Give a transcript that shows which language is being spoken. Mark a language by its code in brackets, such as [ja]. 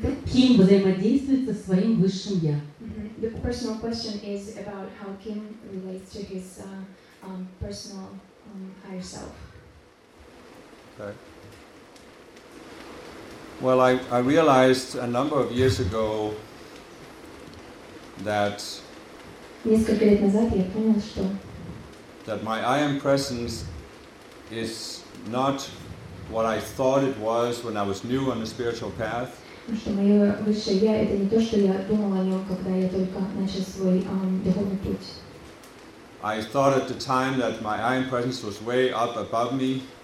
[ru] Ким взаимодействует со своим высшим я? [en] The personal question is about how Ким relates to his personal higher self. Okay. Well, I realized a number of years ago that [ru] несколько лет назад я понял, что [en] that my I am presence is not what I thought it was when I was new on the spiritual path. [ru] Что мое высшее я это не то, что я думал о нем, когда я только начал свой духовный путь. [en] I thought at the time that my I am presence was way up above me.